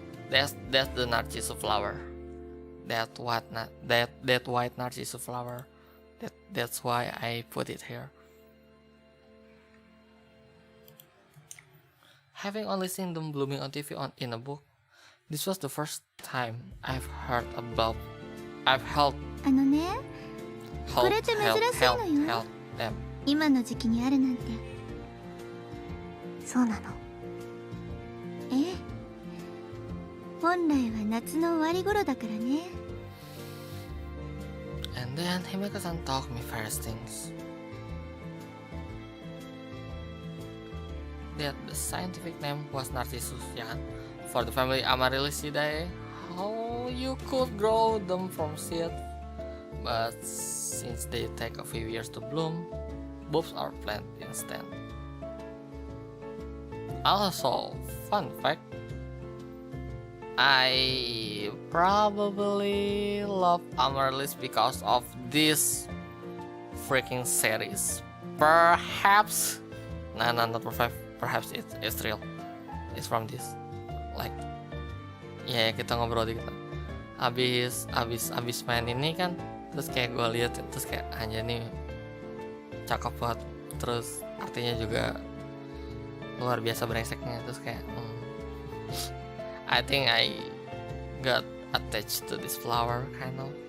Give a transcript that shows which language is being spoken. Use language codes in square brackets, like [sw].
[en] That's the Narcissu flower. That white Narcissu flower. That's why I put it here. Having only seen them blooming on TV in a book, this was the first time I've held [ja] あのね、これって珍しいのよ。 [en] held them. [ja] 今の時期にあるなんて。そうなの。ええ。本来は夏の終わり頃だからね。 [en] And then Himeko-san taught me various things. That the scientific name was Narcissus, [id] ya kan? [en] For the family Amaryllidae, how you could grow them from seed. But since they take a few years to bloom, bulbs are planted instead. Also, fun fact, I probably love Amaryllis because of this freaking series. Perhaps, nah, not perhaps it's real. It's from this. Like, [id] ya kita ngobrol dikit. Abis main ini kan, terus kayak gue lihat, terus kayak anjir nih cakep banget. Terus artinya juga luar biasa brengseknya. Terus kayak [en] I think I got attached to this flower kind of.